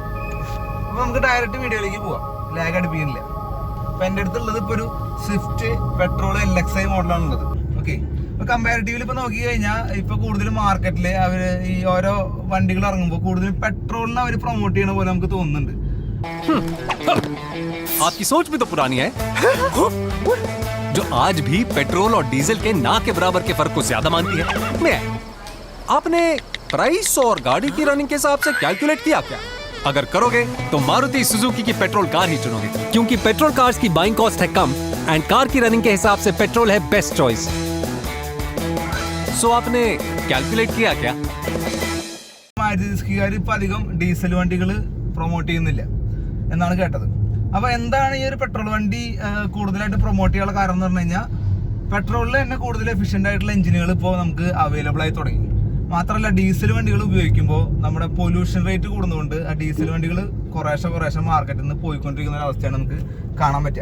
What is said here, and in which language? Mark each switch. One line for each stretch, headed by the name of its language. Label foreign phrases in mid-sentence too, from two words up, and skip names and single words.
Malayalam: അപ്പോൾ നമുക്ക് ഡയറക്റ്റ് വീഡിയോയിലേക്ക് പോവാം, ലാഗ് അടുപ്പിക്കുന്നില്ല. അപ്പം എൻ്റെ അടുത്തുള്ളത് ഇപ്പോൾ ഒരു സ്വിഫ്റ്റ് പെട്രോൾ LXi മോഡലാണുള്ളത്. ഓക്കെ, ഇപ്പോൾ കമ്പാരിറ്റീവ്ലി ഇപ്പോൾ നോക്കി കഴിഞ്ഞാൽ ഇപ്പോൾ കൂടുതലും മാർക്കറ്റിൽ അവർ ഈ ഓരോ വണ്ടികൾ ഇറങ്ങുമ്പോൾ കൂടുതലും പെട്രോളിനെ അവർ പ്രൊമോട്ട് ചെയ്യണ പോലെ നമുക്ക് തോന്നുന്നുണ്ട്.
Hindi: आपकी सोच भी तो पुरानी है जो आज भी पेट्रोल और डीजल के ना के बराबर के फर्क को ज्यादा मानती है। मैं आपने प्राइस और गाड़ी की रनिंग के हिसाब से कैलकुलेट किया क्या? अगर करोगे तो मारुति सुजुकी की पेट्रोल कार ही चुनोगे, क्योंकि
English: petrol cars
Hindi: की
English: buying cost
Hindi: है कम एंड कार की रनिंग के हिसाब से पेट्रोल है
English: best choice.
Hindi: सो आपने कैलकुलेट किया क्या?
Malayalam: ഇപ്പം അധികം ഡീസൽ വണ്ടികൾ പ്രൊമോട്ട് ചെയ്യുന്നില്ല എന്നാണ് കേട്ടത്. അപ്പോൾ എന്താണ് ഈ ഒരു പെട്രോൾ വണ്ടി കൂടുതലായിട്ട് പ്രൊമോട്ട് ചെയ്യാനുള്ള കാരണം എന്ന് പറഞ്ഞു കഴിഞ്ഞാൽ, പെട്രോളിൽ തന്നെ കൂടുതൽ എഫിഷ്യൻ്റ് ആയിട്ടുള്ള എഞ്ചിനുകൾ ഇപ്പോൾ നമുക്ക് അവൈലബിൾ ആയി തുടങ്ങി. മാത്രമല്ല ഡീസൽ വണ്ടികൾ ഉപയോഗിക്കുമ്പോൾ നമ്മുടെ
English: pollution rate
Malayalam: കൂടുന്നതുകൊണ്ട് ആ ഡീസൽ വണ്ടികൾ കുറേശ്ശെ മാർക്കറ്റിൽ നിന്ന് പോയിക്കൊണ്ടിരിക്കുന്ന ഒരു അവസ്ഥയാണ് നമുക്ക് കാണാൻ പറ്റുക.